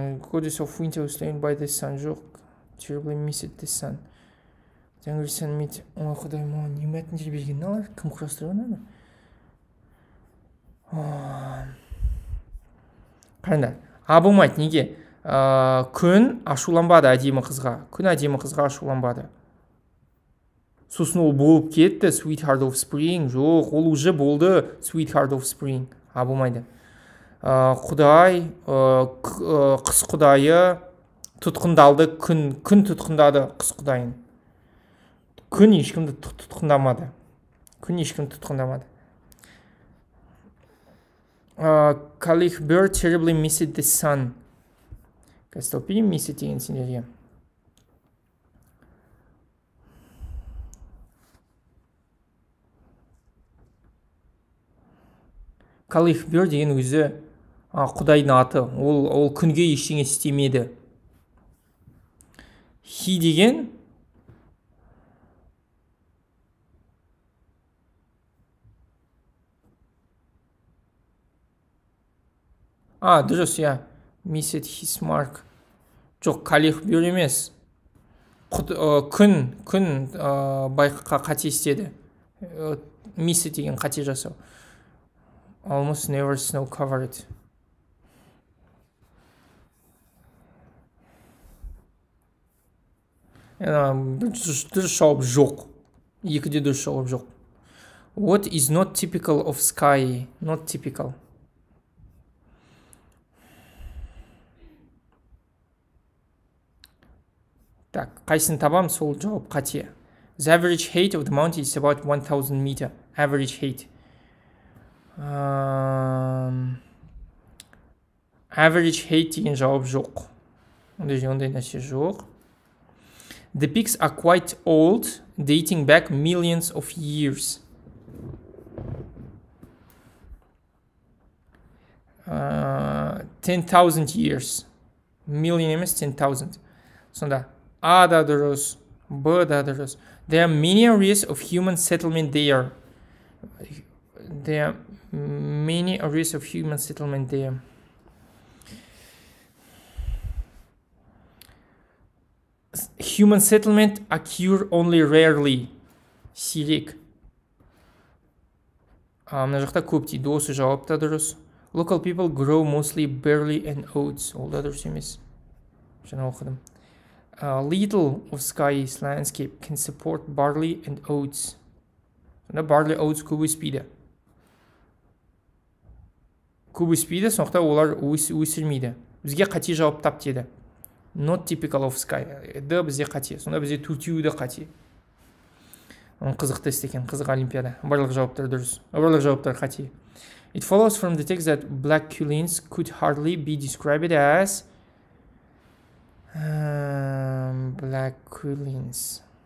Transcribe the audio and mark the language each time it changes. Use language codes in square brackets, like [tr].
[en] Goddess of winter was slain by the sun. [kk] Жоқ. [en] Terribly missed the sun. The angry sun made... [kk] Құдай, маған не мәтіндер берген алар? Кім құрастырған ана? Қараңдар. Болмайды, неге? күн ашуланбады әдемі қызға. Күн әдемі қызға ашуланбады. Сосын ол болып кетті, [en] sweetheart of spring. [kk] Жоқ, ол уже болды, [en] sweetheart of spring. [kk] Болмайды. Құдай, қыз құдайы тұтқындалды, күн тұтқындады қыз құдайын. Күн ешкімді тұтқындамады. Күн ешкімді тұтқындамады. [en] Colleague Bird terribly missed the sun. [kk] Кастелпи missed деген сендерге. Colleague Bird деген өзі құдайдың аты. Ол күнге ештеңе істемеді. [en] He [kk] деген дұрыс, [en] missed his mark. [kk] Жоқ, Colleague Bird емес. Күн байққа қате істеді. Missed деген қате жасау. [en] Almost never snow covered. [kk] Дұрыс жауап жоқ. Екіде дұрыс жауап жоқ. [en] What is not typical of sky? Not typical. [kk] Так, қайсын табам, сол жауап қате. [en] The average height of the mountain is about 1000 meter. Average height. Average height [kk] деген жауап жоқ. Ондай нәрсе жоқ. [en] The peaks are quite old, dating back millions of years. 10,000 years. Million емес 10,000. [kk] Сонда A да дұрыс, B да дұрыс. [en] There are many areas of human settlement there. There are many areas of human settlement there. Human settlement occur only rarely. [kk] Сирек. Мына жақта көп дейді. Осы жауап та дұрыс. [en] Local people grow mostly barley and oats. [kk] Ол да дұрыс емес. Жаңа оқыдым. [en] Little of sky's landscape can support barley and oats. [kk] Сонда barley oats көп өспейді. Көп өспейді, сондықтан олар өсірмейді. Бізге қате жауап тап деді. [en] Not typical of sky. [kk] Д бізде қате. Сонда бізде төртеуі де қате. Қызық тест екен, қызық олимпиада. Барлық жауаптар дұрыс. Барлық жауаптар қате. [en] It follows from the text that black quilins could hardly be described as black quilins.